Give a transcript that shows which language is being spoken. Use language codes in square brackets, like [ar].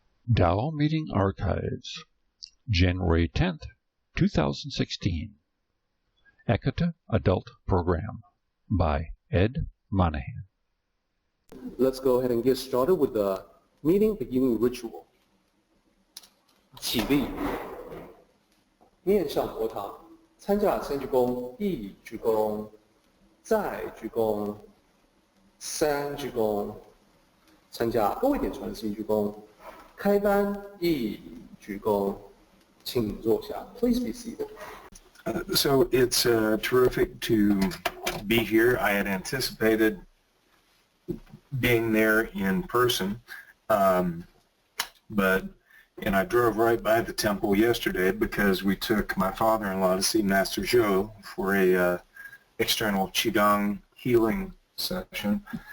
[en] Dao Meeting Archives, January 10th, 2016. Ekata Adult Program by Ed Monaghan. Let's go ahead and get started with the meeting beginning ritual. [zh] 起立，面向佛堂，参加先鞠躬，一鞠躬，再鞠躬，三鞠躬，参加多一点传心鞠躬，开班一鞠躬，请坐下。 [en] Please be seated. So it's terrific to be here. I had anticipated being there in person, but I drove right by the temple yesterday because we took my father-in-law to see Master Zhou for a external Qigong healing session.